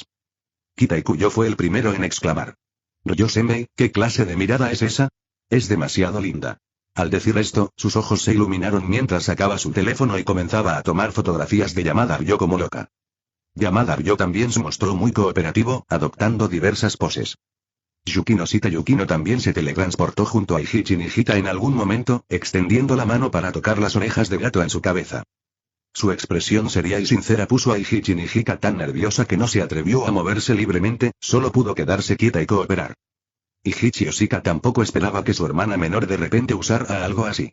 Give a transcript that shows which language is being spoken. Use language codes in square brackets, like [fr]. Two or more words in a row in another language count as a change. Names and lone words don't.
[es] Kitaikuyo fue el primero en exclamar. Ryo-senbei, ¿qué clase de mirada es esa? Es demasiado linda. Al decir esto, sus ojos se iluminaron mientras sacaba su teléfono y comenzaba a tomar fotografías de Yamada Ryo como loca. Yamada Ryo también se mostró muy cooperativo, adoptando diversas poses. Yukino-shita Yukino también se teletransportó junto a Iichi Nijika en algún momento, extendiendo la mano para tocar las orejas de gato en su cabeza. Su expresión seria y sincera puso a Iichi Nijika tan nerviosa que no se atrevió a moverse libremente, solo pudo quedarse quieta y cooperar. Iichi Oshika tampoco esperaba que su hermana menor de repente usara algo así.